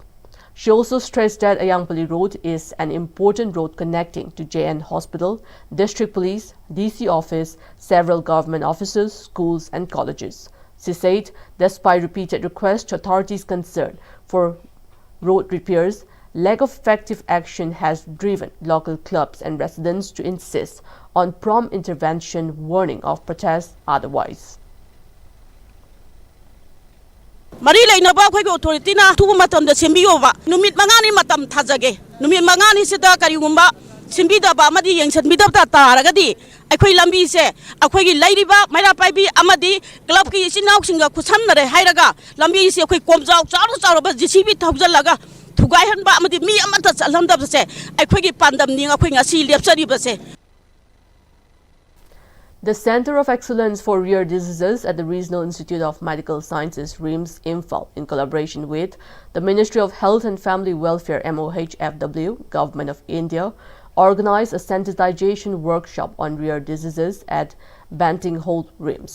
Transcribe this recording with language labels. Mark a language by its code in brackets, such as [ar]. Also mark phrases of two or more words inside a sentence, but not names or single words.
[en] She also stressed that Ayangpali Road is an important road connecting to JN Hospital, District Police, DC Office, several government offices, schools and colleges. She said, despite repeated requests to authorities concerned for road repairs, lack of effective action has driven local clubs and residents to insist on prompt intervention, warning of protests otherwise. [mni] Mari lainaba khoi authority na thu matam da sembiyo ba numit mangani matam thajage numit mangani sida karigumba simbida ba amadi yengsanbida ta taragadi akhoi lambi se akhoi gi lairiba mairapaibi amadi club ki sinau singa khusamnare hairaga lambi se akhoi komjau charu charu ba jcb thawjalaga thugai hanba amadi mi amata chalamda se akhoi gi pandam ning akhoi ngasi lepsari ba se. [en] The Center of Excellence for Rare Diseases at the Regional Institute of Medical Sciences, RIMS Imphal, in collaboration with the Ministry of Health and Family Welfare, MOHFW, Government of India, organized a sensitization workshop on rare diseases at Banting Hall, RIMS.